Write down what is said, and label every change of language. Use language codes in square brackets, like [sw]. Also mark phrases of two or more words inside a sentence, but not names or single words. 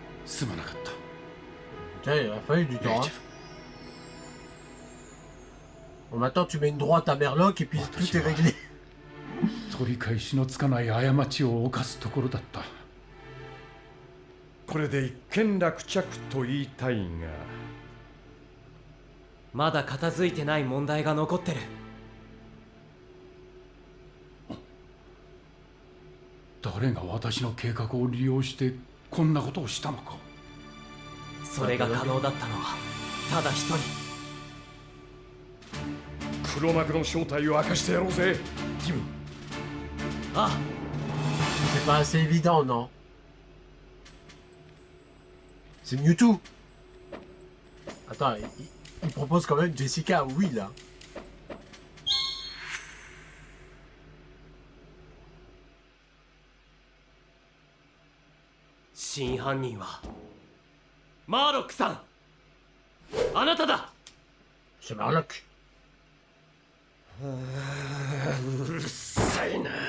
[ja] すまなかった。 [fr] Tiens, il a fallu du temps. Hein. Bon, maintenant, tu mets une droite à Merlock et puis tout est réglé. [ja] 取り返しのつかない過ちを犯すところだった。これで一件落着と言いたいが、まだ片付いてない問題が残ってる。誰が私の計画を利用してこんなことをしたのか。それが可能だったのはただ一人。黒幕の正体を明かしてやろうぜ、ティム。あ、 [fr] C'est pas assez évident, non? C'est Mewtwo. Attends, il propose quand même Jessica, oui, là. [ja] 真犯人はマーロックさん、あなただ。 [fr] C'est Merlock. [ja] うるさいな。